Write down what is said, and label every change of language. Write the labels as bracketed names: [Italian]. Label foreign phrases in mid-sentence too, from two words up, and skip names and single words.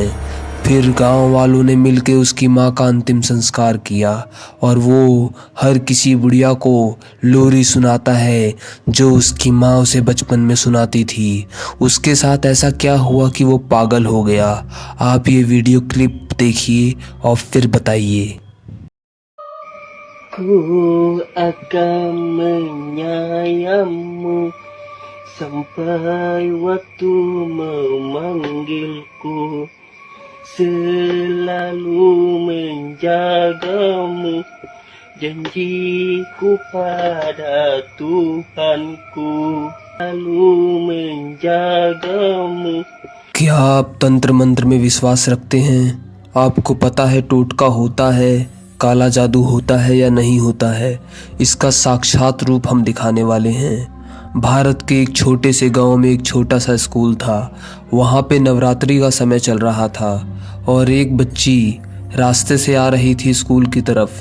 [Hindi] फिर गांव वालों ने मिलकर उसकी माँ का अंतिम संस्कार किया और वो हर किसी बुढ़िया को लोरी सुनाता है जो उसकी माँ उसे बचपन में सुनाती थी। उसके साथ ऐसा क्या हुआ कि वो पागल हो गया? आप ये वीडियो क्लिप देखिए और फिर बताइए। [Indonesian] Ku akan menyayangimu sampai waktu memanggilku, selalu menjagamu, janjiku pada Tuhanku, selalu menjagamu। [Hindi] क्या आप तंत्र मंत्र में विश्वास रखते हैं? आपको पता है टोटका होता है, काला जादू होता है या नहीं होता है? इसका साक्षात रूप हम दिखाने वाले हैं। भारत के एक छोटे से गांव में एक छोटा सा स्कूल था। वहाँ पे नवरात्रि का समय चल रहा था और एक बच्ची रास्ते से आ रही थी स्कूल की तरफ।